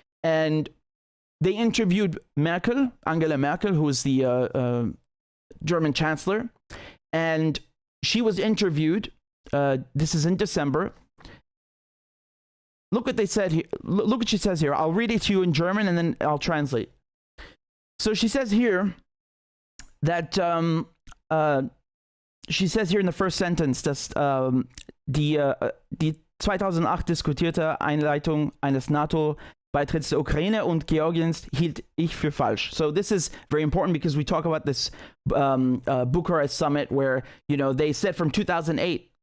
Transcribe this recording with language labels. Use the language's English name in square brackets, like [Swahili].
[English] And they interviewed Angela Merkel, who is the German chancellor. And she was interviewed. This is in December. Look what they said here. Look what she says here. I'll read it to you in German and then I'll translate. So she says here that she says here in the first sentence, [German] dass die 2008 diskutierte Einleitung eines NATO-Beitritts der Ukraine und Georgiens hielt ich für falsch. [English] So this is very important because we talk about this Bucharest summit where they said from 2008.